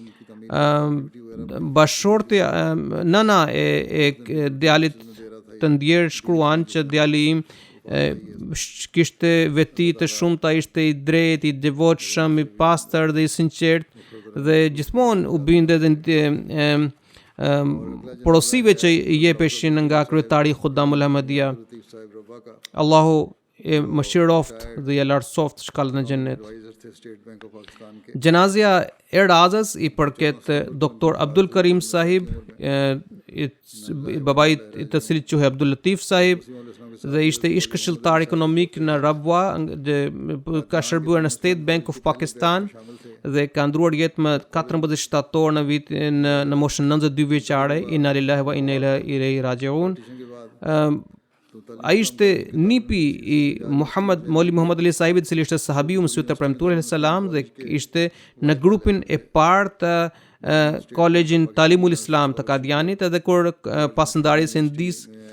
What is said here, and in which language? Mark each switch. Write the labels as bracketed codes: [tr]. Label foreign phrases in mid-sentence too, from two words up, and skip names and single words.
[sq] Bashorti, nëna e djalit të ndjerë shkruan që djali im kishte veti të shumta, ishte i drejtë, i devotshëm, i pastër dhe i sinqert dhe gjithmonë u binde dhe porosive që i jepeshin nga kryetari i Khuddamul Ahmadiyya. Allahu e mëshiroft dhe ja lartësoft shkallën e xhennet. [ur] اسٹیٹ بینک آف پاکستان کے [sq] Gjenazja e radhës i përket Dr. Abdul Karim sahib, babai i të cilit quhej Abdul Latif sahib dhe ishte ish këshilltar ekonomik në Rabwa, ka shërbuar në State Bank of Pakistan dhe ka ndruar jetë më 14 shtator në moshën 92 vjeçare. [ar] إنا لله وإنا إليه راجعون. [sq] Ai ishte nipi i Mauli Muhammad Ali sahibit, i cili ishte sahabiu mësues të premtuar [ar] عليه السلام [sq] dhe ishte në grupin e parë të Kolegjin Talimul Islam të Kadianit, edhe kur pas ndarjes së ndis